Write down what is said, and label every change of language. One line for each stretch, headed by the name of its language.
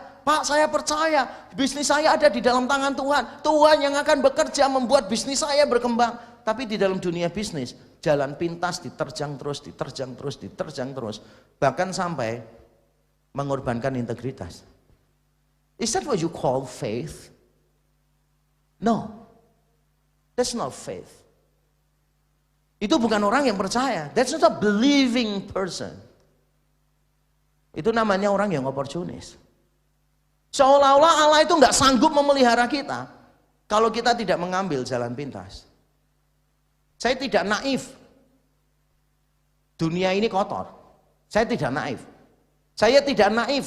Indonesian: Pak, saya percaya bisnis saya ada di dalam tangan Tuhan. Tuhan yang akan bekerja membuat bisnis saya berkembang. Tapi di dalam dunia bisnis, jalan pintas diterjang terus, diterjang terus, diterjang terus. Bahkan sampai mengorbankan integritas.
English: Is that what you call faith? No, that's not faith.
Indonesian: Itu bukan orang yang percaya.
English: That's not a believing person.
Indonesian: Itu namanya orang yang oportunis. Seolah-olah Allah itu nggak sanggup memelihara kita kalau kita tidak mengambil jalan pintas. Saya tidak naif. Dunia ini kotor. Saya tidak naif. Saya tidak naif.